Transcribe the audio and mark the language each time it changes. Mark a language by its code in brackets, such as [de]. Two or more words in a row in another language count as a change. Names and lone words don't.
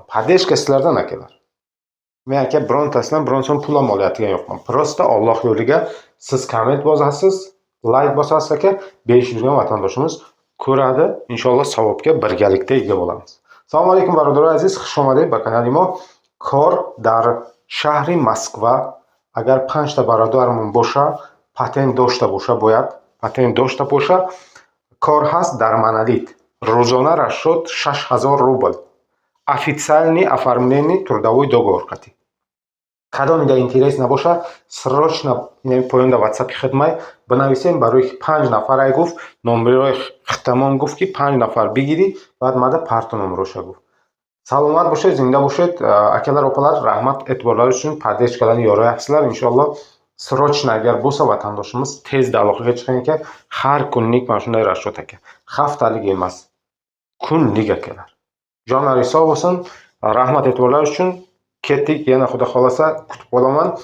[uz] Padeshka sizlardan akalar. Men aka birontasidan biron so'm pul ham olayotgan yo'qman. Prosta Alloh yo'liga siz komment bosasiz, like bosasiz aka, 500 ga vatandoshimiz ko'radi. Inshaalloh savobga birgalikda ega bo'lamiz. [tg] Ассалому алайкум бародарои азиз, хуш омадед ба канали мо. Кор дар шаҳри Москва. Агар 5 та бародармон боша, патент дошта боша, бояд патент дошта боша. Кор ҳаст дар монолит. Рӯзона расчет 6000 рубл. [ru] Официальный оформление трудовой договор кати. [tg] Кадомида интерес набоша, срочно поён дар WhatsApp хидмат бинависем барои 5 нафар ай гуфт, номерои хитамон гуфт ки 5 нафар бигири, баъд мада парто номероша гуфт. Саломат бошед, зинда бошед, акалар опалар, раҳмат эътиборлар [uz] uchun padeshkalarni yoryapsizlar. Inshaalloh srochno agar bo'lsa vatandoshimiz tezda aloqaga chiqing aka. Har kunlik mana shunday расчет aka. Haftalik emas, kunlik akalar. Jonlari sog' bo'lsin. Rahmat e'tiborlar uchun. Ketdik, yana xudo xolasa kutib qolaman.